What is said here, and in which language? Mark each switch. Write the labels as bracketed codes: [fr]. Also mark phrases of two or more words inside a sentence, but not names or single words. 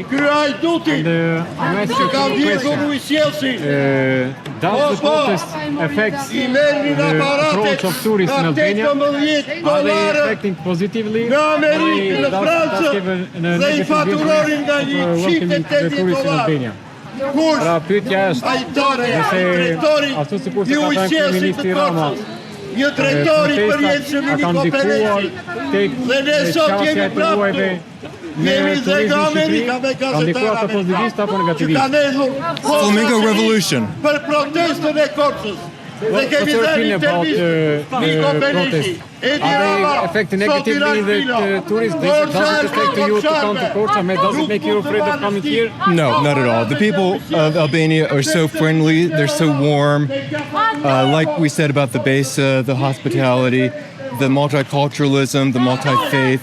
[en] And I'm asking you a question. Does the protest affect the approach of tourists in Albania? Are they affecting positively? Does give a negative vision of welcoming the tourists in Albania? [sq] Pra pyetja është nëse ashtu sikur se ka thënë kryeministri Rama, protestat a kanë ndikuar tek qasja e tuajve në turizmin në Shqipëri, kanë ndikuar ata pozitivisht apo negativisht? Flamingo Revolution. Për protestën e Korçës. [en] What's your opinion about the protest? Are they affecting negatively the tourists? Does it affect you to come to Korçë? Does it make you afraid of coming here? No, not at all. The people of Albania are so friendly. They're so warm. Like we said about the base, the hospitality, the multiculturalism, the multi-faith.